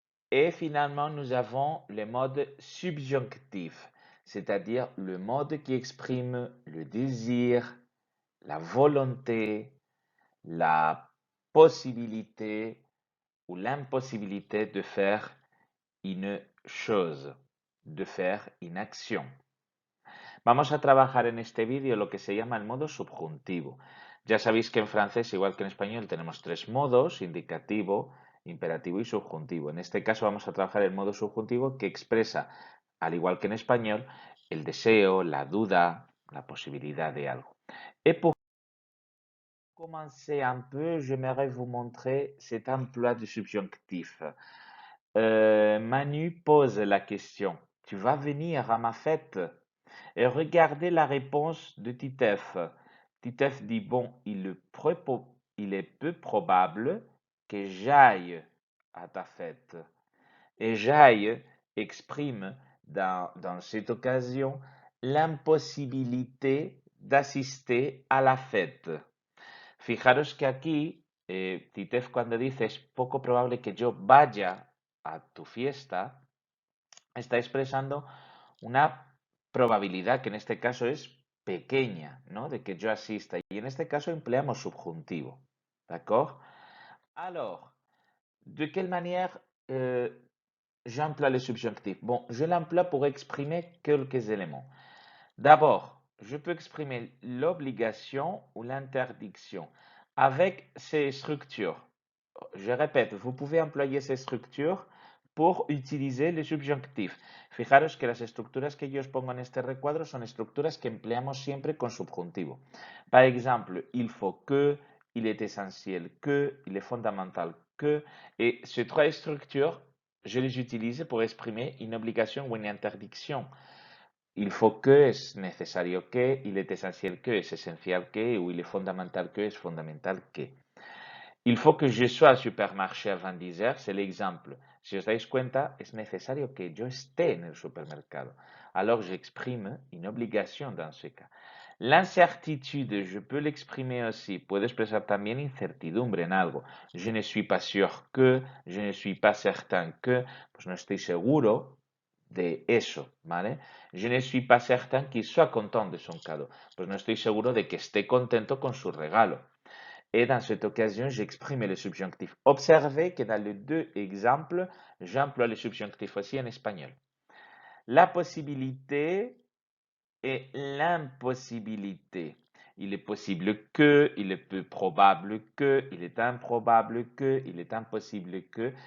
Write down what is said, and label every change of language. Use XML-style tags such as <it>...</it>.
<fr>Et finalement, nous avons le mode subjonctif, c'est-à-dire le mode qui exprime le désir, la volonté, la possibilité ou l'impossibilité de faire une chose, de faire une action.</fr> <es>Vamos a trabajar en este vídeo lo que se llama el modo subjuntivo. Ya sabéis que en francés, igual que en español, tenemos tres modos: indicativo, imperativo y subjuntivo. En este caso vamos a trabajar el modo subjuntivo que expresa, al igual que en español, el deseo, la duda, la posibilidad de algo.</es> <fr>Et pour commencer un peu, j'aimerais vous montrer cet emploi du subjonctif. Manu pose la question: tu vas venir à ma fête? Et regardez la réponse de Titeuf. Titeuf dit, bon, il est peu probable que j'aille à ta fête. Et j'aille exprime dans cette occasion l'impossibilité d'assister a la fête.</fr> <es>Fijaros que aquí, Titeuf cuando dice es poco probable que yo vaya a tu fiesta, está expresando una probabilidad que en este caso es pequeña, ¿no? De que yo asista. Y en este caso empleamos subjuntivo. D'accord?</es> <fr>Alors, de quelle manière j'emploie le subjonctif? Bon, je l'emploie pour exprimer quelques éléments. D'abord, je peux exprimer l'obligation ou l'interdiction avec ces structures. Je répète, vous pouvez employer ces structures por utiliser el subjonctif.</fr> <es>Fijaros que las estructuras que yo os pongo en este recuadro son estructuras que empleamos siempre con subjuntivo.</es> <fr>Par exemple, il faut que, il est essentiel que, il est fondamental que. Et ces trois structures, je les utilise pour exprimer une obligation ou une interdiction. Il faut que</fr> <es>es necesario que,</es> <fr>il est essentiel que</fr> <es>es esencial que,</es> <fr>ou il est fondamental que</fr> <es>es fondamental que.</es> <fr>Il faut que je sois al supermarché avant 10 heures, c'est l'exemple.</fr> <es>Si os dais cuenta, es necesario que yo esté en el supermercado.</es> <fr>Alors j'exprime une obligation dans ce cas. L'incertitude, je peux l'exprimer aussi.</fr> <es>Puedo expresar también incertidumbre en algo.</es> <fr>Je ne suis pas sûr que, je ne suis pas certain que,</fr> <es>pues no estoy seguro de eso, ¿vale?</es> <fr>Je ne suis pas certain qu'il soit content de son cadeau.</fr> <es>Pues no estoy seguro de que esté contento con su regalo.</es> <fr>Et dans cette occasion, j'exprime le subjonctif. Observez que dans les deux exemples, j'emploie le subjonctif aussi en espagnol. La possibilité et l'impossibilité. Il est possible que, il est peu probable que, il est improbable que, il est impossible que.</fr>